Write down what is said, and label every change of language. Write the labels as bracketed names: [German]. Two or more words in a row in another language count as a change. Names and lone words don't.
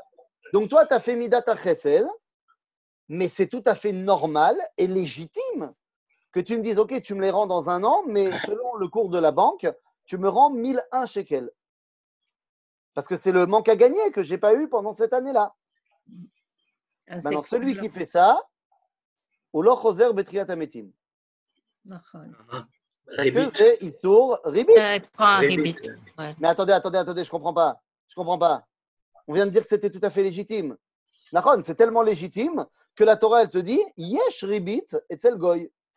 [French] Donc, toi, tu as fait [Hebrew] midata chesed, [French] mais c'est tout à fait normal et légitime que tu me dises, OK, tu me les rends dans 1 an, mais selon le cours de la banque, tu me rends 1001 shekels. Parce que c'est le manque à gagner que je n'ai pas eu pendant cette année-là. Maintenant, celui qui fait ça, [Hebrew] ou lo choser betriat hametim. [French] Parce que c'est [Hebrew] Itsur Ribit. [French] Mais attendez, je ne comprends pas. On vient de dire que c'était tout à fait légitime. Nachon, c'est tellement légitime que la Torah, elle te dit [Hebrew] Yesh Ribit etzel goy.